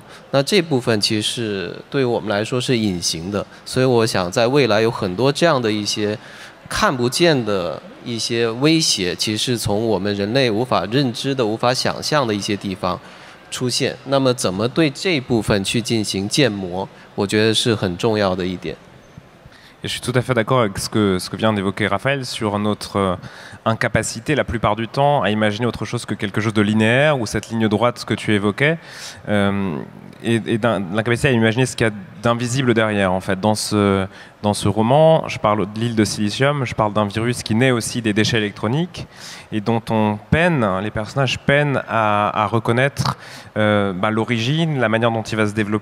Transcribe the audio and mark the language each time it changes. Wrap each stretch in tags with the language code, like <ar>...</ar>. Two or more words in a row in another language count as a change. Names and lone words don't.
<zh>那这部分其实是对于我们来说是隐形的，所以我想在未来有很多这样的一些看不见的一些威胁，其实是从我们人类无法认知的、无法想象的一些地方出现。那么怎么对这部分去进行建模，我觉得是很重要的一点。</zh> <fr>Et je suis tout à fait d'accord avec ce que vient d'évoquer Raphaël sur notre incapacité la plupart du temps à imaginer autre chose que quelque chose de linéaire ou cette ligne droite que tu évoquais et l'incapacité à imaginer ce qu'il y a d'invisible derrière en fait. Dans ce roman, je parle de l'île de Silicium, je parle d'un virus qui naît aussi des déchets électroniques et dont les personnages peinent à reconnaître l'origine, la manière dont il va se développer.</fr>